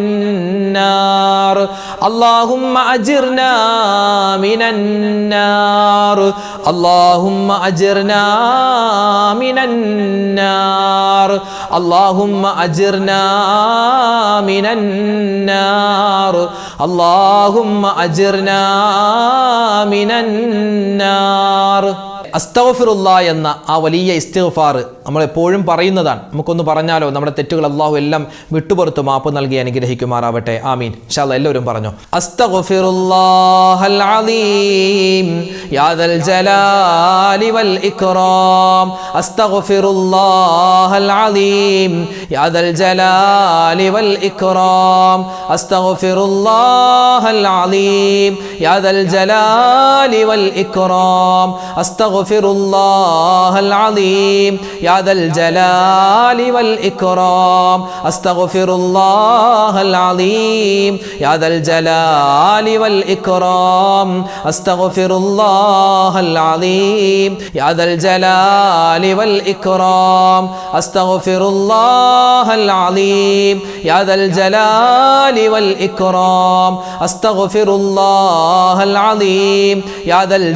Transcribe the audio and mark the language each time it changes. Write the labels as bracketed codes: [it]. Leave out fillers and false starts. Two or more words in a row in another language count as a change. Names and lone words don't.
[ar] النار اللهم أجرنا من النار اللهم أجرنا من النار اللهم أجرنا من النار اللهم أجرنا من النار [ml] അസ്തഗ്ഫിറുല്ലാ എന്ന ആ വലിയ ഇസ്തിഗ്ഫാർ നമ്മൾ എപ്പോഴും പറയുന്നതാണ്. നമുക്കൊന്ന് പറഞ്ഞാലോ, നമ്മുടെ തെറ്റുകൾ അല്ലാഹു എല്ലാം വിട്ടുപുറത്ത് മാപ്പ് നൽകി അനുഗ്രഹിക്കുമാറാവട്ടെ. ആമീൻ. [ar] إن شاء الله [ml] എല്ലാവരും പറഞ്ഞു. [ar] أستغفر الله العظيم يا ذا الجلال والإكرام أستغفر الله العظيم يا ذا الجلال والإكرام أستغفر الله العظيم يا ذا الجلال والإكرام أستغفر الله العظيم يا ذا الجلال والإكرام أستغفر الله العظيم يا ذا الجلال والإكرام أستغفر الله العظيم يا ذا الجلال والإكرام أستغفر الله العظيم يا ذا الجلال والإكرام أستغفر الله العظيم يا ذا